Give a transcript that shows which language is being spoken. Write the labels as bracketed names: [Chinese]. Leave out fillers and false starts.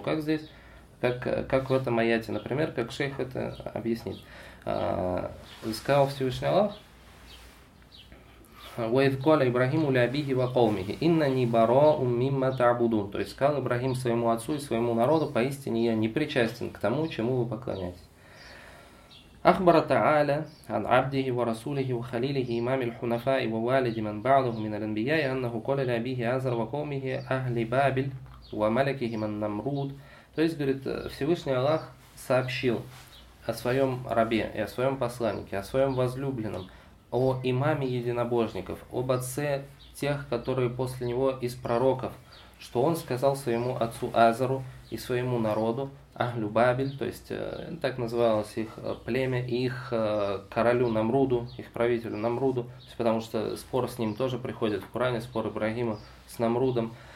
[Russian] Как здесь, как в этом аяте, например, как шейх это объяснит. Сказал Всевышний Аллах: «Уайдкуаля Ибрахиму ля абихи ва каумихи, инна ни баро умимма таабудун». То есть сказал Ибрахим своему отцу и своему народу: поистине я не причастен к тому, чему вы поклоняетесь. [Arabic] أخبر تعالى عن عبده ورسوله وخليله إمام الحنفاء ووالد من بعده من الأنبياء أنه قال لأبيه عزر وقومه أهل بابل وملكه من نمرود. [Russian] То есть, говорит, Всевышний Аллах сообщил о своем рабе и о своем посланнике, о своем возлюбленном, о имаме единобожников, об отце тех, которые после него из пророков, что он сказал своему отцу Азару и своему народу, Ахлю Бабель, то есть так называлось их племя, и их королю Намруду, их правителю Намруду, потому что спор с ним тоже приходит в Куране, спор Ибрахима с Намрудом.